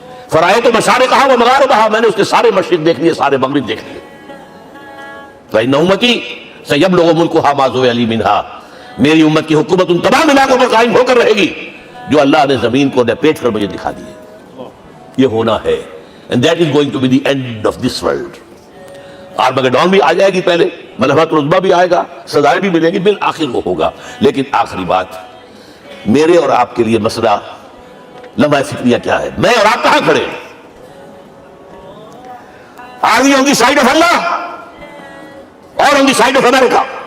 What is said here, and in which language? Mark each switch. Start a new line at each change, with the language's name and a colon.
Arabic: فرائیت مشارقہا و مغاربہا,
Urdu: میں نے اس کے سارے مشرق دیکھ لیے, سارے مغرب دیکھ لیے.
Arabic: فإن امتی سیبلغ ملکہا ما زوئ لی منہا,
Urdu: میری امت کی حکومت ان تمام علاقوں پر قائم ہو کر رہے گی جو اللہ نے زمین کو لپیٹ کر مجھے دکھا دیے. یہ ہونا ہے,
English: and that is going to be the end of this world.
Urdu: Armageddon بھی آ جائے گی پہلے, ملحمۃ العظمیٰ بھی آئے گا, سزائیں بھی ملیں گی, بالآخر وہ ہوگا. لیکن آخری بات, میرے اور آپ کے لیے مسئلہ لمحہ فکریہ کیا ہے؟ میں اور آپ کہاں کھڑے ہیں؟
English: Are we on the side of Allah or on the side of America?